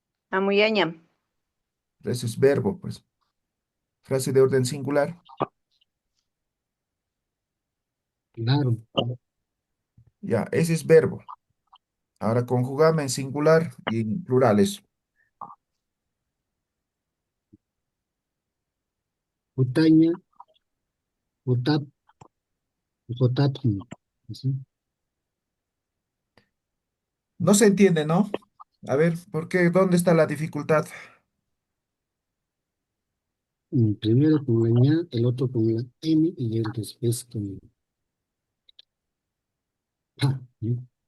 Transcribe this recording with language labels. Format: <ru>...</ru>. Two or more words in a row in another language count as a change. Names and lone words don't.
<qu>Amuyañam.</qu> <es>Eso es verbo, pues. Frase de orden singular. Claro. Ya, ese es verbo. Ahora conjugame en singular y en plural eso.</es> <qu>Putaña, putap, putapjun.</qu> <es>Así. No se entiende, ¿no? A ver, ¿por qué? ¿Dónde está la dificultad? Primero con la ña, el otro con la n y el después con pa, ¿no?</es>